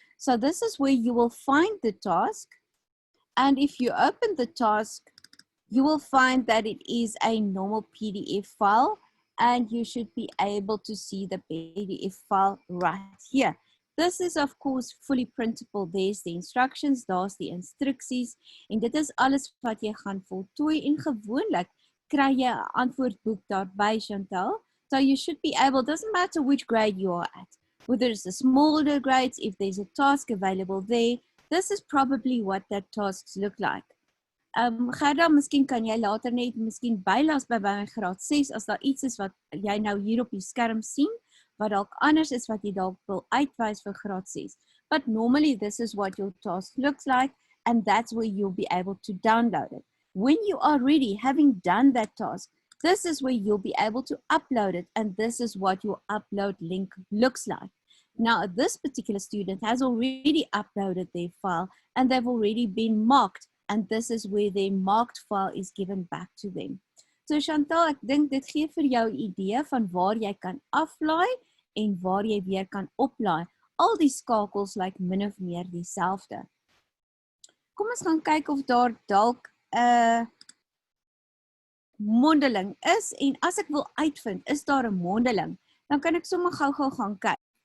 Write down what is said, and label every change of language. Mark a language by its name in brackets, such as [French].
[English] So this is where you will find the task, and if you open the task, you will find that it is a normal PDF file, and you should be able to see the PDF file right here. This is of course fully printable. There's the instructions, [Afrikaans] daar's die instruksies, en dit is alles wat jy gaan voltooi, en gewoonlik kry jy 'n antwoordboek daarby, Chantal. [English] So you should be able, doesn't matter which grade you are at, whether it's the smaller grades, if there's a task available there, this is probably what that tasks look like. [Afrikaans] Gerda, miskien kan jy later net miskien bylas by my graad 6 as daar iets is wat jy nou hier op die skerm sien, wat dalk anders is wat jy dalk wil uitwys vir graad 6. [English] But normally this is what your task looks like, and that's where you'll be able to download it. When you are ready, having done that task, this is where you'll be able to upload it, and this is what your upload link looks like. Now, this particular student has already uploaded their file, and they've already been marked, and this is where their marked file is given back to them. [Afrikaans] So Chantal, ek dink dit gee vir jou 'n idee van waar jy kan aflaai en waar jy weer kan oplaai. Al die skakels lyk min of meer dieselfde. Kom ons gaan kyk of daar dalk 'n mondeling is, en as ek wil uitvind, is daar 'n mondeling, dan kan ek sommer gou-gou gaan kyk.